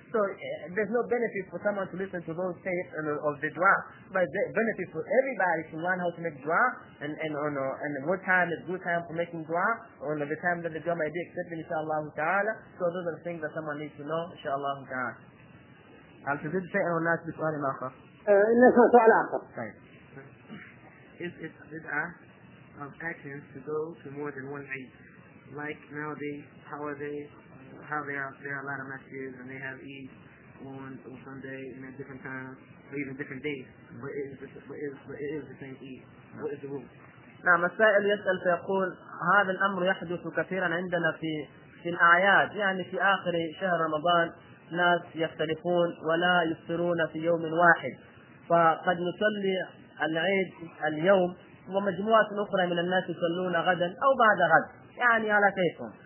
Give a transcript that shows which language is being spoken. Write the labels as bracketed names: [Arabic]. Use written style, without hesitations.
[English] So there's no benefit for someone to listen to those tapes of the dua, but the benefit for everybody to learn how to make dua and what time is good time for making dua, or the time that the dua might be accepted, inshaAllah ta'ala. So those are the things that someone needs to know, inshaAllah ta'ala. [Arabic] هل تريد شيئا أو الناس بسؤال آخر؟ الناس سؤال آخر. طيب. [English] Is it a bid'ah of actions to go to more than one Eid? Like nowadays, how there are a lot of masjids and they have Eid on Sunday in a different time or even different days, but it is the same Eid. What is the rule? [Arabic] نعم السائل يسأل فيقول هذا الأمر يحدث كثيرا عندنا في الأعياد، يعني في آخر شهر رمضان. ناس يختلفون ولا يفطرون في يوم واحد، فقد نصلي العيد اليوم ومجموعة أخرى من الناس يصلون غدا أو بعد غد، يعني على كيفهم.